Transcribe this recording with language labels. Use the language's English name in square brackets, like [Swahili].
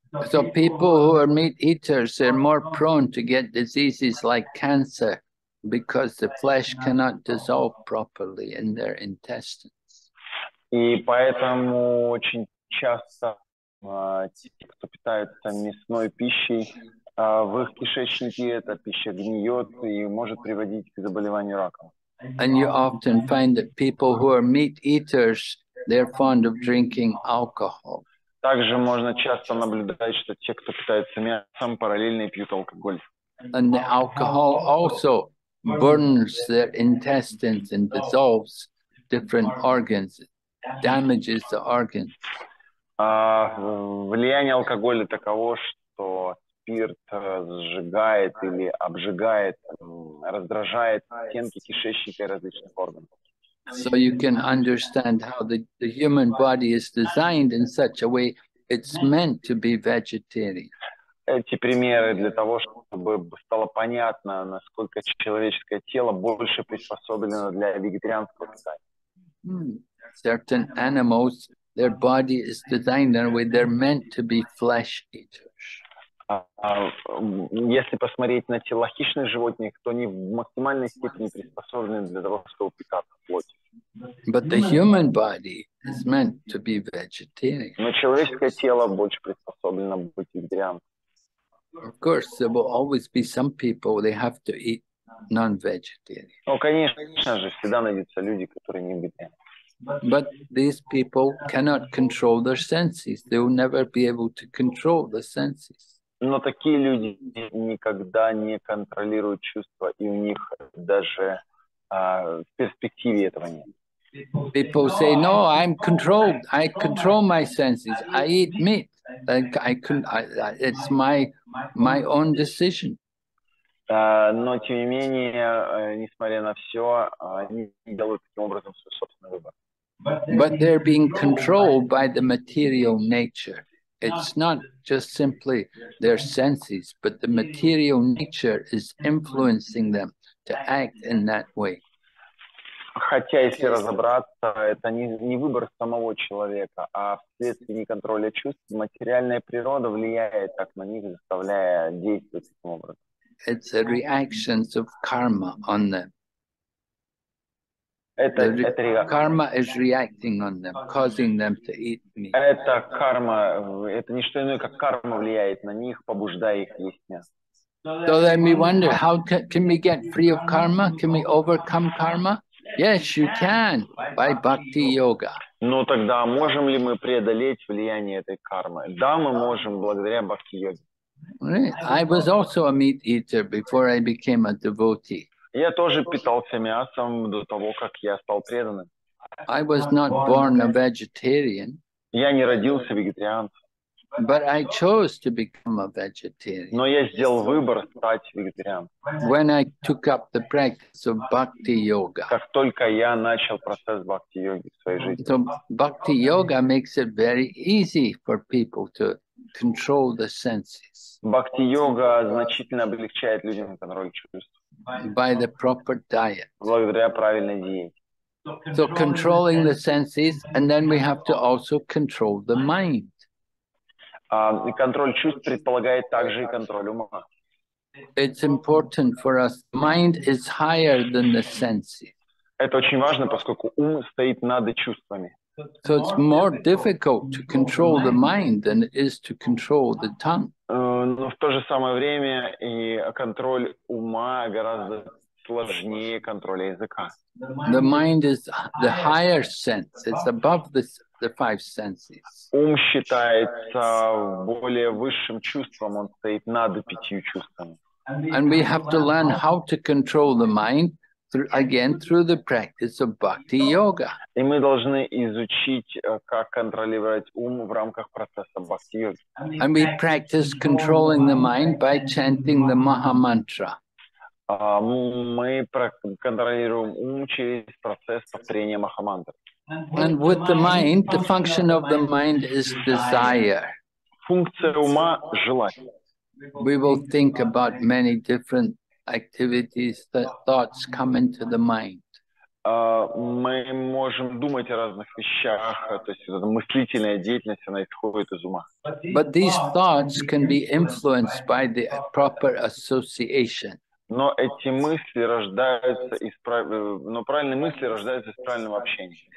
[English] So people who are meat eaters, they're more prone to get diseases like cancer because the flesh cannot dissolve properly in their intestines. [Russian] И поэтому очень часто те, кто питается мясной пищей, В их кишечнике эта пища гниет и может приводить к заболеванию раком. [English] And you often find that people who are meat eaters, they're fond of drinking alcohol. [Russian] Также можно часто наблюдать, что те, кто питается мясом, параллельно пьют алкоголь. [English] And the alcohol also burns their intestines and dissolves different organs, damages the organs. [Russian] Влияние алкоголя таково, что спирт сжигает или обжигает, раздражает стенки кишечника и различных органов. [English] So you can understand how the human body is designed in such a way it's meant to be vegetarian. [Russian] Эти примеры для того, чтобы стало понятно, насколько человеческое тело больше приспособлено для вегетарианского питания. [English] Certain animals, their body is designed in a way they're meant to be flesh eaters. [Russian] Если посмотреть на тела хищных животных, то они в максимальной степени приспособлены для того, чтобы питаться плотью. [English] But the human body is meant to be vegetarian. [Russian] Но человеческое тело больше приспособлено быть вегетарианцем. [English] Of course, there will always be some people they have to eat non-vegetarian. [Russian] Ну, конечно же, всегда найдутся люди, которые не вегетарианцы. [English] But these people cannot control their senses. They will never be able to control the senses. [Russian] Но такие люди никогда не контролируют чувства, и у них даже в перспективе этого нет. [English] People say, "No, I'm controlled. I control my senses. I eat meat. It's my own decision." [Russian] Но тем не менее, несмотря на все, они делают таким образом свой собственный выбор. [English] But they're being controlled by the material nature. It's not just simply their senses, but the material nature is influencing them to act in that way. [Russian] Хотя, если разобраться, это не выбор самого человека, а вследствие неконтроля чувств материальная природа влияет так на них, заставляя действовать таким образом. [English] It's the reactions of karma on them. Karma is reacting on them, causing them to eat meat. [Russian] Это карма, это не что иное, как карма влияет на них, побуждая их есть мясо. [English] So then we wonder, how can we get free of karma? Can we overcome karma? Yes, you can, by bhakti yoga. [Russian] Ну тогда можем ли мы преодолеть влияние этой кармы? Да, мы можем благодаря бхакти-йоге. [English] I was also a meat eater before I became a devotee. [Russian] Я тоже питался мясом до того, как я стал преданным. [English] I was not born a vegetarian. [Russian] Я не родился вегетарианцем. [English] But I chose to become a vegetarian. [Russian] Но я сделал выбор стать вегетарианцем. [English] When I took up the practice of bhakti yoga. [Russian] Как только я начал процесс бхакти-йоги в своей жизни. [English] So bhakti yoga makes it very easy for people to control the senses. [Russian] Бхакти-йога значительно облегчает людям контроль чувств. [English] By the proper diet. [Russian] Благодаря правильной диете. [English] So controlling the senses, and then we have to also control the mind. [Russian] И контроль чувств предполагает также и контроль ума. [English] It's important for us. Mind is higher than the senses. [Russian] Это очень важно, поскольку ум стоит над чувствами. [English] So it's more difficult to control the mind than it is to control the tongue. [Russian] Но в то же самое время и контроль ума гораздо сложнее контроля языка. [English] The mind is the higher sense. It's above the five senses. [Russian] Ум считается более высшим чувством, он стоит над 5 чувствами. [English] And we have to learn how to control the mind through the practice of bhakti yoga. [Russian] И мы должны изучить, как контролировать ум в рамках процесса бхакти-йоги. [English] And we practice controlling the mind by chanting the Maha Mantra. [Russian] Мы контролируем ум через процесс повторения Махамантры. [English] And with the mind, the function of the mind is desire. [Russian] Функция ума – желать. [English] We will think about many different activities that thoughts come into the mind. [Russian] Мы можем думать о разных вещах, то есть мыслительная деятельность, она исходит из ума. [English] But these thoughts can be influenced by the proper association. [Russian] Но эти мысли рождаются но правильные мысли рождаются из правильного общения.